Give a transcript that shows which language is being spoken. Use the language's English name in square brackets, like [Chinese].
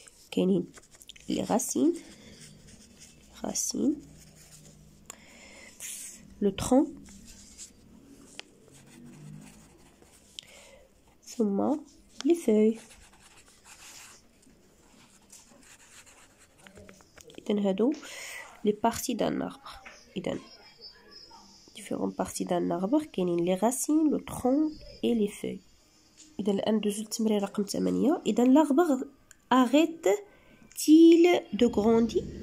[French] كاينين les racines, le tronc, ثم les feuilles. [Arabic] إذن هادو [French] les parties d'un arbre. إذن différentes parties d'un arbre كاينين les racines, le tronc et les feuilles. [Arabic] إذا الآن ندوزو للتمرين رقم 8. [French] إذا l'arbre arrête-t-il de grandir?